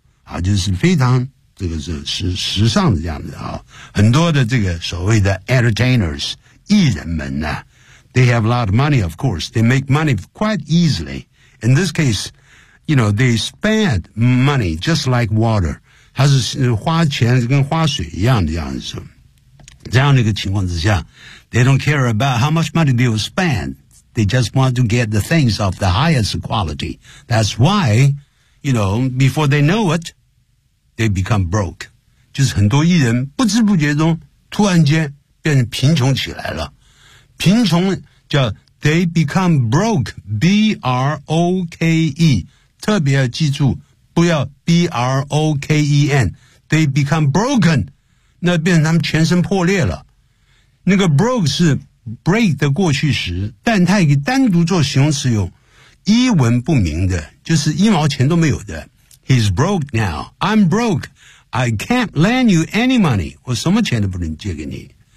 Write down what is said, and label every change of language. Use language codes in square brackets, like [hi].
[en] 啊、就是非常这个是 时尚的这样子、啊、很多的这个所谓的 entertainers 艺人们呢 They have a lot of money of course They make money quite easily In this caseYou know, they spend money just like water. [zh] 它是花钱跟花水一样的样子。 [en] 这样的一个情况之下 they don't care about how much money they will spend. They just want to get the things of the highest quality. That's why, you know, before they know it, they become broke. [zh] 就是很多艺人不知不觉中突然间变成贫穷起来了。贫穷叫 they become broke, B-R-O-K-E. 特别要记住不要 B-R-O-K-E-N They become broken 那变成他们全身破裂了那个 broke 是 break 的过去时但它也单独做形容词用一文不名的就是一毛钱都没有的 He's broke now I'm broke I can't lend you any money 我什么钱都不能借给你